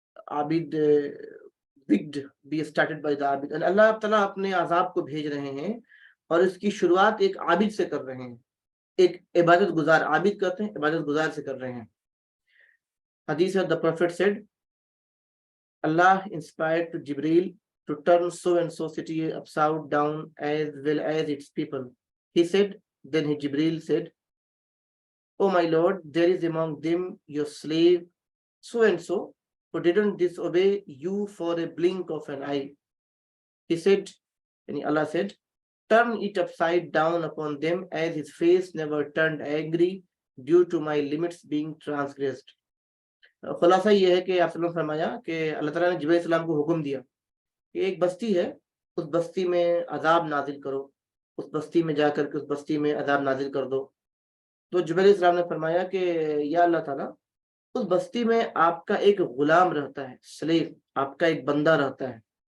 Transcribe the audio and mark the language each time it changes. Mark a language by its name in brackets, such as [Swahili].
[Urdu] Abid [English] wicked be started by the [Urdu] عابد، اللہ تعالیٰ اپنے عذاب کو بھیج رہے ہیں اور اس کی شروعات ایک عابد سے کر رہے ہیں، ایک عبادت گزار، عابد کہتے ہیں، عبادت گزار سے کر رہے ہیں۔ حدیث ہے، [English] the prophet said Allah inspired to Jibreel to turn so and so city upside down as well as its people. He said, then Jibreel said, oh my Lord, there is among them your slave so and so who didn't disobey you for a blink of an eye. He said, and Allah said, turn it upside down upon them as his face never turned angry due to my limits being transgressed. [Urdu] خلاصہ یہ ہے کہ آپ نے فرمایا کہ اللہ تعالیٰ نے جبریل السلام کو حکم دیا کہ ایک بستی ہے، اس بستی میں عذاب نازل کرو، اس بستی میں جا کر کے اس بستی میں عذاب نازل کر دو۔ تو جبریل السلام نے فرمایا کہ یا اللہ تعالیٰ، اس بستی میں آپ کا ایک غلام رہتا ہے، سلیو، آپ کا ایک بندہ رہتا ہے